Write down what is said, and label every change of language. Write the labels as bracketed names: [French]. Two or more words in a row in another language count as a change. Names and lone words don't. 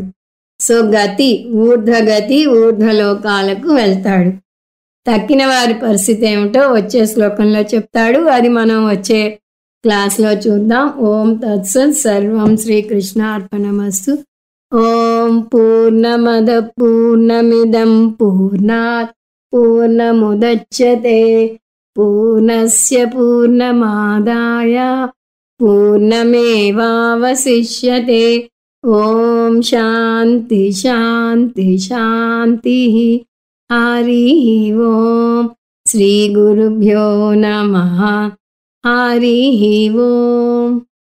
[Telugu] సో గతి, ఊర్ధ్వగతి, ఊర్ధ్వలోకాలకు వెళ్తాడు. తక్కిన వారి పరిస్థితి ఏమిటో వచ్చే శ్లోకంలో చెప్తాడు. అది మనం వచ్చే క్లాస్లో చూద్దాం. [Sanskrit] ఓం తత్సత్. సర్వం శ్రీకృష్ణార్పణమస్తు. ఓం పూర్ణమద పూర్ణమిదం పూర్ణాత్ పూర్ణముదచ్యతే పూర్ణస్య పూర్ణమాదాయ పూర్ణమేవావశిష్యతే. ఓం శాంతి శాంతి శాంతి. హరి ఓం. శ్రీ గురుభ్యో నమః. హరి ఓం.